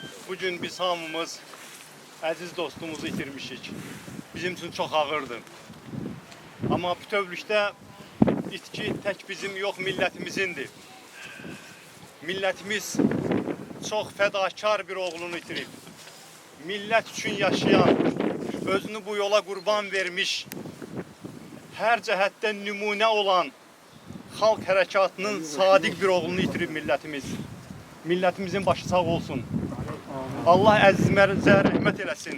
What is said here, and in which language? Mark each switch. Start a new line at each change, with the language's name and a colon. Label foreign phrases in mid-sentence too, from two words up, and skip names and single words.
Azerbaijani: Bugün biz hamımız əziz dostumuzu itirmişik.
Turkish: Bizim için çok ağırdır.
Azerbaijani: Ama bütövlükdə itki tek bizim yok millətimizindir. Millətimiz
Turkish: çok fedakar
Azerbaijani: bir oğlunu itirib. Millət üçün yaşayan, özünü bu yola qurban vermiş, her cəhətdən nümunə olan xalq hərəkatının sadiq bir oğlunu itirib millətimiz. Milletimizin başı sağ olsun. Allah əzizimizə rəhmət eləsin.